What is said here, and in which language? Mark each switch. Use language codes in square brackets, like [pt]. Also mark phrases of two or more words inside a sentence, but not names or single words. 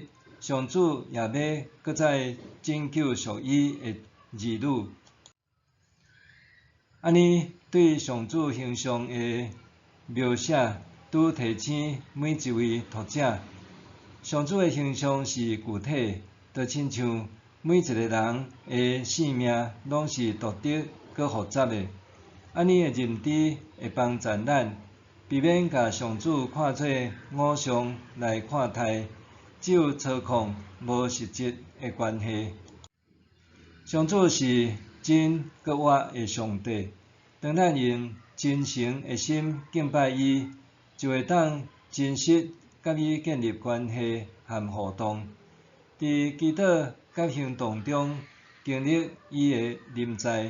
[nan] 上主也要搁再拯救属伊的儿女。安尼对上主形象的描写，拄提醒每一位读者，上主的形象是具体，就亲像每一个人的性命拢是独特佮复杂的。安尼的认知会帮助咱，避免甲上主看做偶像来看待，只有操控无实质的关系。上主是真佮活的上帝，当咱用真诚的心敬拜伊，就会当真实甲伊建立关系和互动，伫祈祷甲行动中经历伊的临在。